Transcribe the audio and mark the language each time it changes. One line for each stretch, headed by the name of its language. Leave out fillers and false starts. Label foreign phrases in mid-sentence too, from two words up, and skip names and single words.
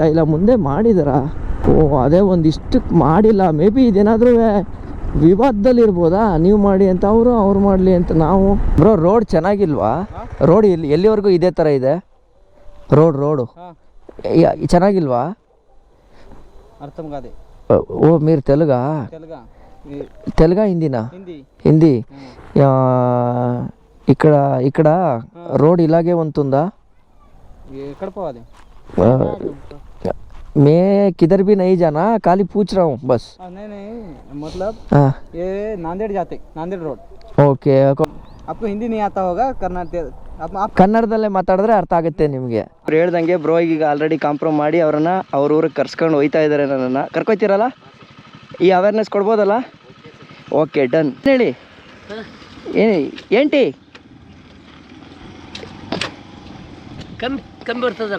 Kannada: ಇಲ್ಲ ಮುಂದೆ ಮಾಡಿದಾರ? ಅದೇ ಒಂದಿಷ್ಟು ಮಾಡಿಲ್ಲ.
English: may be
Kannada: ಇದೇನಾದ್ರೂ ವಿವಾದದಲ್ಲಿ ಇರ್ಬೋದಾ, ನೀವು ಮಾಡಿ ಅಂತ ಅವ್ರು ಮಾಡಲಿ ಅಂತ ನಾವು. ಬ್ರೋ ರೋಡ್ ಚೆನ್ನಾಗಿಲ್ವಾ? ರೋಡ್ ಎಲ್ಲಿವರೆಗೂ ಇದೇ ಥರ ಇದೆ ರೋಡು ಚೆನ್ನಾಗಿಲ್ವಾ?
Telugu: ఓ మీరు తెలుగా హిందీనా? హిందీ. ఇక్కడ రోడ్ ఇలాగే ఉంటుందా? ఎక్కడ పోవాలి?
Hindi: मैं किधर भी नहीं जाना, खाली पूछ रहा हूँ बस. नहीं मतलब हाँ ये नांदेड़ जाते, नांदेड़ रोड. ಓಕೆ. आपको हिंदी नहीं आता होगा, कर्नाटक आप
Kannada: ಕನ್ನಡದಲ್ಲೇ ಮಾತಾಡಿದ್ರೆ ಅರ್ಥ ಆಗುತ್ತೆ ನಿಮಗೆ. ಅವ್ರು ಹೇಳ್ದಂಗೆ ಬ್ರೋ ಈಗ ಆಲ್ರೆಡಿ ಕಾಂಪ್ರಮ್ ಮಾಡಿ ಅವ್ರನ್ನ ಅವ್ರ ಊರಿಗೆ ಕರ್ಸ್ಕೊಂಡು ಹೋಯ್ತಾ ಇದ್ದಾರೆ. ನನ್ನನ್ನು ಕರ್ಕೊಯ್ತೀರಲ್ಲ, ಈ ಅವೇರ್ನೆಸ್ ಕೊಡ್ಬೋದಲ್ಲ?
English: okay done.
Kannada: ಹೇಳಿ ఏంటి ಕಮ್ಮಿ ಬರ್ತದಾರ